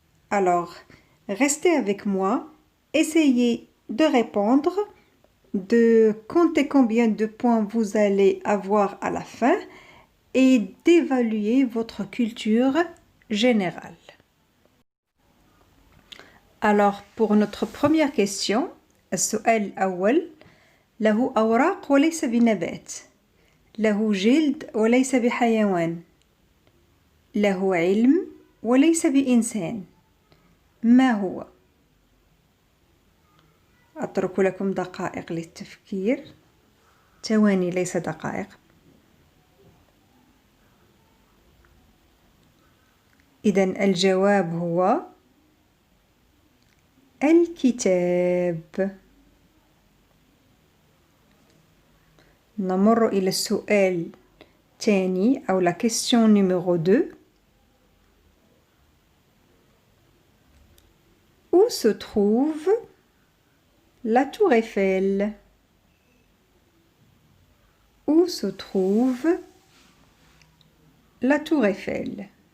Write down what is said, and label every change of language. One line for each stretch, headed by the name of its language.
French: Alors, restez avec moi, essayez de répondre, de compter combien de points vous allez avoir à la fin et d'évaluer votre culture générale. Alors, pour notre première question,
Arabic: السؤال الأول له أوراق وليس بنبات، له جلد وليس بحيوان، له علم وليس بإنسان، ما هو؟ أترك لكم دقائق للتفكير، ثواني ليس دقائق. إذن الجواب هو الكتاب. نمر إلى السؤال الثاني أو
French: la question numéro 2. Où se trouve la tour Eiffel? Où se trouve la tour Eiffel?